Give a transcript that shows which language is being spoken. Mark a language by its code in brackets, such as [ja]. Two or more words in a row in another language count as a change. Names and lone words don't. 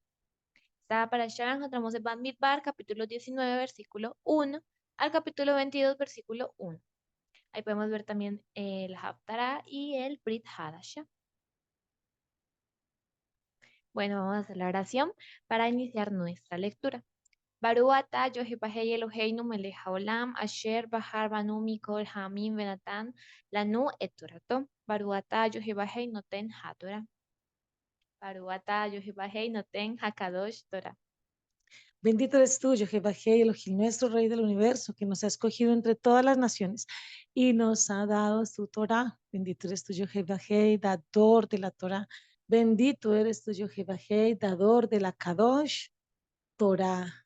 [es] Esta para allá encontramos en Bamidbar, capítulo 19, versículo 1 al capítulo 22, versículo 1. Ahí podemos ver también el Haftarah y el Brit Hadashah. Bueno, vamos a hacer la oración para iniciar nuestra lectura. [he] ברוך אתה Yohevahei אלוהינו מלך העולם, אשר בחר בנו מכל העמים ונתן לנו את תורתו. ברוך אתה Yohevahei נותן התורה. ברוך אתה Yohevahei נותן הקדוש תורה. [es] Bendito eres tú, Jehová, Elohim, nuestro Rey del universo, que nos ha escogido entre todas las naciones y nos ha dado su Torah. Bendito eres tú, Jehová, dador de la Torah. Bendito eres tú, Jehová, dador de la [he] קדוש תורה.